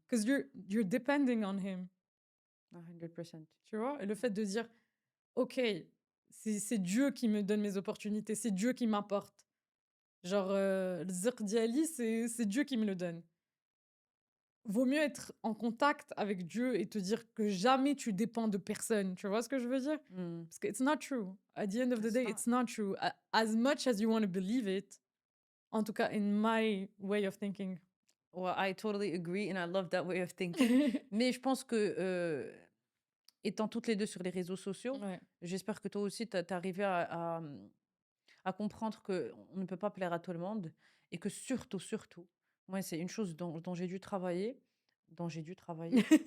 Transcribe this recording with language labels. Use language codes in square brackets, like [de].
[en] Because you're depending on him, 100%. [fr] tu vois? Et le fait de dire, OK, c'est Dieu qui me donne mes opportunités, c'est Dieu qui m'apporte. Genre, le rizq d'Ali, c'est Dieu qui me le donne. Vaut mieux être en contact avec Dieu et te dire que jamais tu dépends de personne. Tu vois ce que je veux dire? Mm. Parce que [en] it's not true. At the end of the It's day, not. it's not true. As much as you want to believe it, [fr] en tout cas, [en] in my way of thinking. Well, I totally agree and I love that way of thinking. [fr] Mais je pense que, étant toutes les deux sur les réseaux sociaux, Ouais. j'espère que toi aussi, tu as arrivé à comprendre qu'on ne peut pas plaire à tout le monde et que surtout, surtout, moi, c'est une chose dont j'ai dû travailler, dont j'ai dû travailler